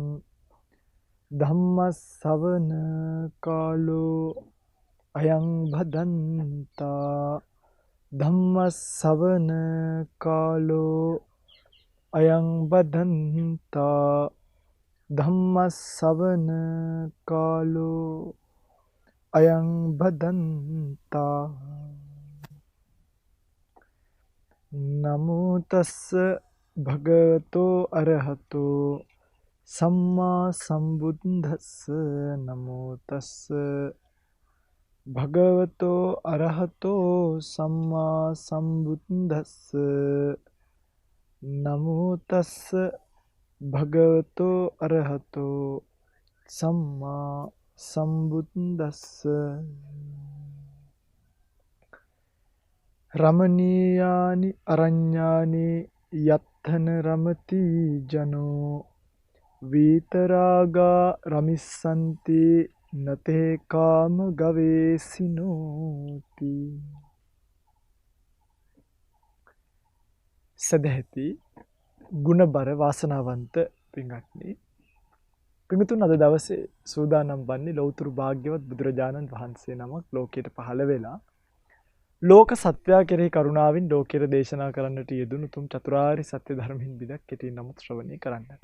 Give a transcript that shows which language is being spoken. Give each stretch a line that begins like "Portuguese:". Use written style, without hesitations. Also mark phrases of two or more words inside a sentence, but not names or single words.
Pali: धम्मश्रवण कालो अयं भदन्ता धम्मश्रवण कालो अयं बधन्ता धम्मश्रवण कालो अयं बधन्ता नमो तस्स भगवतो अरहतो सम्मा सम्बुद्धस्स नमो तस्स भगवतो अरहतो सम्मा सम्बुद्धस्स नमो तस्स भगवतो अरहतो सम्मा सम्बुद्धस्स रमणीयानि अरण्यानि यत्थन रमति जनो वीतरागा रमिस्सन्ति नते काम गवेसिनोति සදැහැති
Sinhala: ගුණබර වාසනාවන්ත පින්වත්නි පින්තුන් අද දවසේ සූදානම් වන්නේ ලෞතර භාග්‍යවත් බුදුරජාණන් වහන්සේ නමක් ලෝකයට පහළ වෙලා ලෝක සත්වයා කෙරෙහි කරුණාවෙන් ලෝකයට දේශනා කරන්නට යෙදුණු තුම් චතුරාර්ය සත්‍ය ධර්මයෙන් බිදක් කෙටියෙන් නමුත් ශ්‍රවණය කරන්නට.